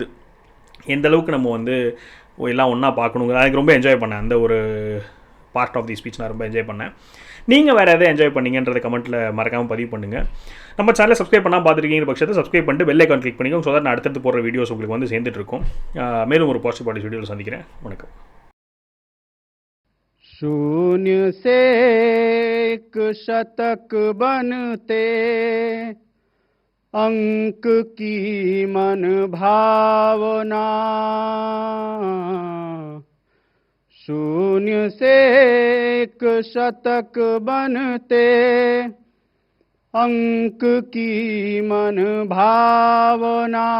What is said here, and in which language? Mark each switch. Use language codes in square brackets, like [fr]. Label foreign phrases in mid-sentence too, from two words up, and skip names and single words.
[ta] எந்த அளவுக்கு நம்ம வந்து எல்லாம் ஒன்றா பார்க்கணுங்கிற எனக்கு ரொம்ப என்ஜாய் பண்ணேன். அந்த ஒரு [en] part of the speech [ta] நான் ரொம்ப என்ஜாய் பண்ணேன். நீங்கள் வேறு எதாவது என்ஜாய் பண்ணிங்கன்றதை கமெண்ட்டில் மறக்காமல் பதிவு பண்ணுங்கள். நம்ம சேனலை சப்ஸ்கிரைப் பண்ணால் பார்த்துருக்கீங்க பட்சத்தை சப்ஸ்கிரைப் பண்ணிட்டு [en] bell icon [ta] கிளிக் பண்ணிக்கோங்க. [en] so that [ta] நான் அடுத்தடுத்து போடுற வீடியோஸ் உங்களுக்கு வந்து சேர்ந்துட்டு இருக்கும். மேலும் ஒரு [en] positive policy [ta] வீடியோவில் சந்திக்கிறேன். வணக்கம். [hi] शून्य से एक शतक बनते अंक की मन भावना, शून्य से एक शतक बनते अंक की मन भावना,